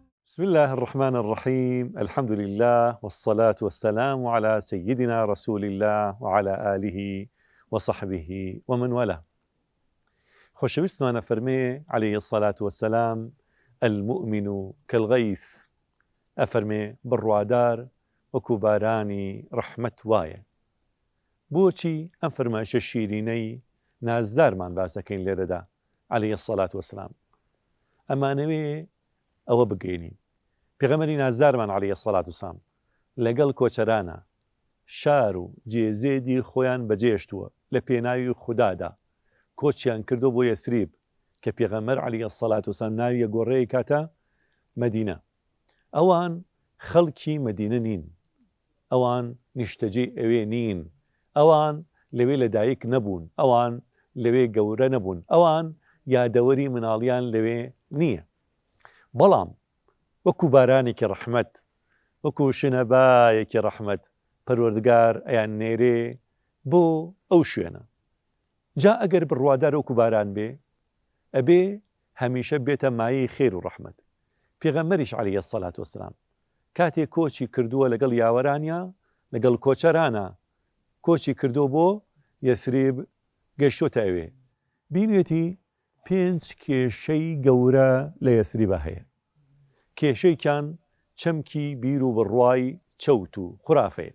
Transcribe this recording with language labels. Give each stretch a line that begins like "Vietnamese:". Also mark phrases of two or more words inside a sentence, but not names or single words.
Arabic: بسم الله الرحمن الرحيم. الحمد لله والصلاة والسلام على سيدنا رسول الله وعلى آله وصحبه ومن والاه.
Central Kurdish: خۆشەویستمانە فەرمێ
Arabic: عليه الصلاة والسلام المؤمن كالغيث،
Central Kurdish: ئەفەرمێ بڕوادار وەکو بارانی ڕەحمەت وایە. بۆچی ئەم فەرمایشە شیرینەی نازدارمان باسەکەین لێرەدا
Arabic: عليه الصلاة والسلام؟
Central Kurdish: ئەمانەوێ ئەوە بگەینین پێغەمبەری نازدارمان
Arabic: عليه الصلاة والسلام
Central Kurdish: لەگەڵ کۆچەرانە شار و جێزێدی خۆیان بەجێشتووە لە پێناوی خوددادا، کۆچیان کردو بۆ یەسریب کە پێغەمبەر
Arabic: عليه الصلاة والسلام
Central Kurdish: ناوی گۆڕەیە کاتە مەدینە. ئەوان خەڵکی مەدینە نین، ئەوان نیشتەجێ ئەوێ نین، ئەوان لەوێ لەدایک نەبوون، ئەوان لەوێ گەورە نەبوون، ئەوان یادەوەری مناڵیان لەوێ نییە. بەڵام وەکو بارانێکی ڕەحمەت، وەکو شنەبایەکی ڕەحمەت پەروەردگار ئەیان نێرێ بۆ ئەو شوێنە. جا ئەگەر بڕوادار وەکو باران بێ، ئەبێ هەمیشە بێتە مایەی خێر و ڕەحمەت. پێغەمبەریش
Arabic: عليه الصلاة والسلام
Central Kurdish: کاتێک کۆچی کردووە لەگەڵ یاوەرانیا، لەگەڵ کۆچەرانە کۆچی کردو بۆ یەسریب، گەیشتۆتە ئەوێ. بینێتی 5 کێشەی گەورە لە یەسریبە هەیە. کێشەیکان چەمکی بیر و بڕوای چەوت و خوڕافەیە.